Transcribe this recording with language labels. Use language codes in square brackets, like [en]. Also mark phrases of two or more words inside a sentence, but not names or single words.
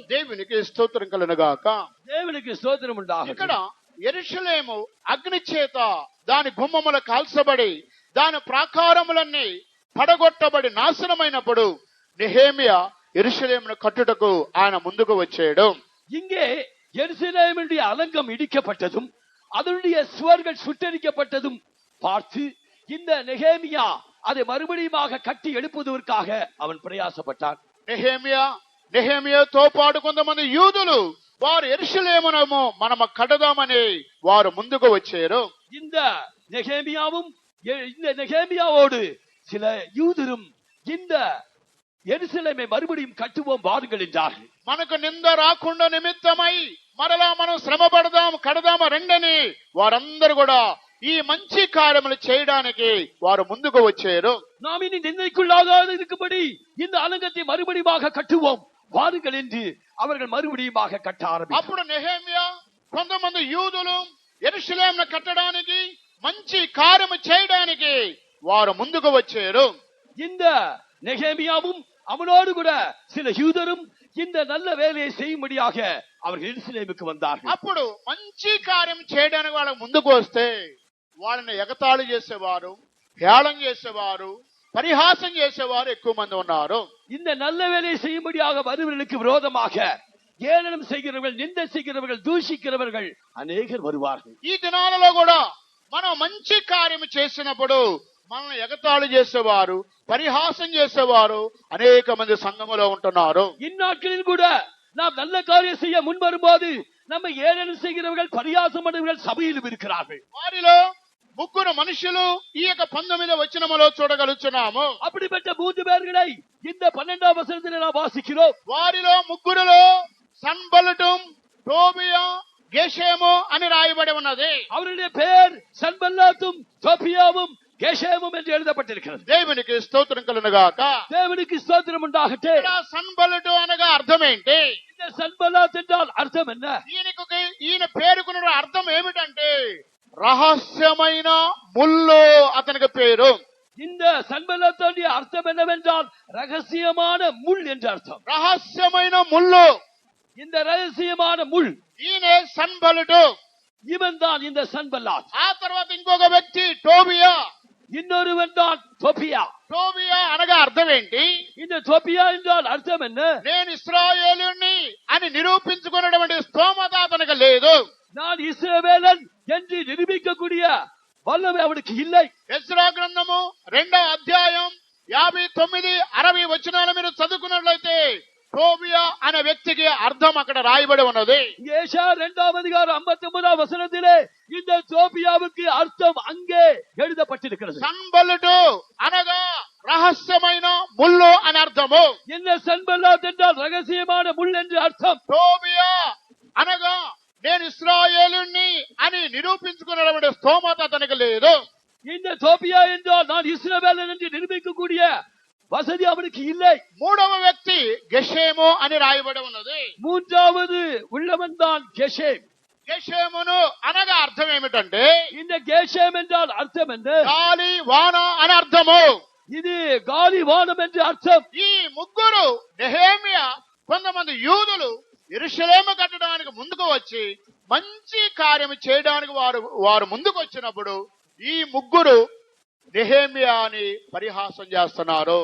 [te] దేవునికి స్తోత్రం కలుగునుగాక. దేవునికి స్తోత్రం ఉండాలి. ఇక్కడ యెరూషలేము అగ్ని చేత దాని గుమ్మములు కాల్చబడి దాని ప్రాకారములన్నీ పడగొట్టబడి నాశనమైనప్పుడు నెహెమియా యెరూషలేమును కట్టుటకు ఆయన ముందుకు వచ్చాడు. [ta] இங்கே எருசலேமுடைய அலங்கம் இடிக்கப்பட்டதும் அதனுடைய சுவர்கள் சுட்டரிக்கப்பட்டதும் பார்த்து இந்த நெகேமியா அதை மறுபடியும் கட்டி எழுப்புவதற்காக அவன் பிரயாசப்பட்டான். [te] నెహెమియాతో పాటు కొంతమంది యూదులు వారు యెరూషలేమును మనము కడదామని వారు ముందుకు వచ్చారు. [ta] இந்த நெகேமியாவோடு சில யூதரும் இந்த எருசலேமை மறுபடியும் கட்டுவோம் வாருங்கள் என்றார்கள். [te] మనకు నింద రాకుండా నిమిత్తమై మరలా మనం శ్రమ పడదాం కడదామ రెండని వారందరూ కూడా ఈ మంచి కార్యములు చేయడానికి వారు ముందుకు వచ్చారు. [ta] நாம் இனி நிந்தைக்குள்ளாகாது இருக்கும்படி இந்த அலங்கத்தை மறுபடியும் கட்டுவோம் வாருங்கள் என்று அவர்கள் மறுபடியும் கட்ட ஆரம்பித்தார்கள். [te] అప్పుడు నెహెమ్యా కొంతమంది యూదులు యెరూషలేమును కట్టడానికి మంచి కార్యము చేయడానికి వారు ముందుకు వచ్చారు. [ta] இந்த நெகேமியாவும் அவனோடு கூட சில யூதரும் இந்த நல்ல வேலையை செய்யும்படியாக அவர்கள் எருசலேமுக்கு வந்தார்கள். [te] అప్పుడు మంచి కార్యం చేయడానికి వాళ్ళ ముందుకు వస్తే వాళ్ళని ఎగతాళి చేసేవారు, హేళన చేసేవారు, పరిహాసం చేసేవారు ఎక్కువ మంది ఉన్నారు. [ta] இந்த நல்ல வேலையை செய்யும்படியாக வருவர்களுக்கு விரோதமாக ஏளனம் செய்கிறவர்கள், நிந்தை செய்கிறவர்கள், దూషిக்கிறவர்கள் అనేకர் வருவார்கள். [te] ఈ దినాలలో కూడా మనం మంచి కార్యం చేసినప్పుడు మనల్ని ఎగతాళి చేసేవారు, పరిహాసం చేసేవారు అనేక మంది సంఘములో ఉంటున్నారు. [ta] இந்நாட்களில் கூட நாம் நல்ல காரியம் செய்ய முன் வரும்போது நம்ம ஏளனம் செய்கிறவர்கள், பரியாசம் பண்ணுகிறவர்கள் சபையிலும் இருக்கிறார்கள். [te] వారిలో ముగ్గురు మనుషులు ఈ యొక్క 19వ వచనములో చూడగలుగుతున్నాము. [ta] அப்படிப்பட்ட 3 பேர்களை இந்த 12ஆம் வசனத்தில் நாம் வாசிக்கிறோம். [te] వారిలో ముగ్గురులో సన్బల్లటు, టోబియా, గెషేము అని రాయబడి ఉన్నది. [ta] அவருடைய பெயர் சன்பல்லாத்தும் தோபியாவும் கெஷேமும் என்று எழுதப்பட்டிருக்கிறது. [te] దేవునికి స్తోత్రం కలుగును గాక. [ta] தேவனுக்கு ஸ்தோத்திரம் உண்டாகட்டும். [te] సన్బల్లటు అనగా అర్థం ఏంటి? [ta] இந்த சன்பல்லாத் என்றால் அர்த்தம் என்ன? [te] ఈయన పేరుకున్న అర్థం ఏమిటంటే రహస్యమైన ముల్లు అతనికి పేరు. [ta] இந்த சன்பல்லாத்துடைய அர்த்தம் என்னவென்றால் ரகசியமான முள் என்று அர்த்தம். [te] రహస్యమైన ముల్లు, [ta] இந்த ரகசியமான முள் [te] ఈయనే సన్బల్లటు. [ta] இவன் தான் இந்த சன்பல்லாத். [te] ఆ తర్వాత ఇంకొక వ్యక్తి టోబియా, [ta] இன்னொருவன் தான் தோபியா. [te] టోబియా అనగా అర్థం ఏంటి? [ta] இந்த தோபியா என்றால் அர்த்தம் என்ன? [te] నేను ఇశ్రాయేలుని అని నిరూపించుకున్నటువంటి స్తోమత అతనికి లేదు. [ta] நான் இஸ்ரவேலன் என்று நிரூபிக்கக்கூடிய வல்லமை அவனுக்கு இல்லை. [te] ఎజ్రా గ్రంథము 2వ అధ్యాయం 59, 60 వచనాలు మీరు చదువుకున్నట్లయితే టోబియా అనే వ్యక్తికి అర్థం అక్కడ రాయబడి ఉన్నది. [ta] ஏசா 2ஆம் அதிகாரம் 59ஆம் வசனத்திலே இந்த தோபியாவுக்கு அர்த்தம் அங்கே எழுதப்பட்டிருக்கிறது. [te] సన్బల్లటు అనగా రహస్యమైన ముల్లు అని అర్థము. [ta] இந்த சன்பல்லாத் என்றால் ரகசியமான முள் என்று அர்த்தம். [te] టోబియా అనగా నేను ఇశ్రాయేలుని అని నిరూపించుకున్నటువంటి స్తోమత అతనికి లేదు. [ta] இந்த தோபியா என்றால் நான் இஸ்ரவேலன் என்று நிரூபிக்கக்கூடிய வசதி அவனுக்கு இல்லை. [te] మూడవ వ్యక్తి గెషేము అని రాయబడి ఉన్నది. [ta] மூன்றாவது உள்ளவன் தான் கெஷேம். [te] గెషేమును అనగా అర్థం ఏమిటంటే [ta] இந்த கெஷேம் என்றால் அர்த்தம் என்ன? [te] గాలి వాన అని అర్థము. [ta] இது காலி வானம் என்று அர்த்தம். [te] ఈ ముగ్గురు నెహెమ్యా కొంతమంది యూదులు యెరూషలేము కట్టడానికి ముందుకు వచ్చి మంచి కార్యం చేయడానికి వారు ముందుకు వచ్చినప్పుడు ఈ ముగ్గురు నెహెమ్యాని పరిహాసం చేస్తున్నారు.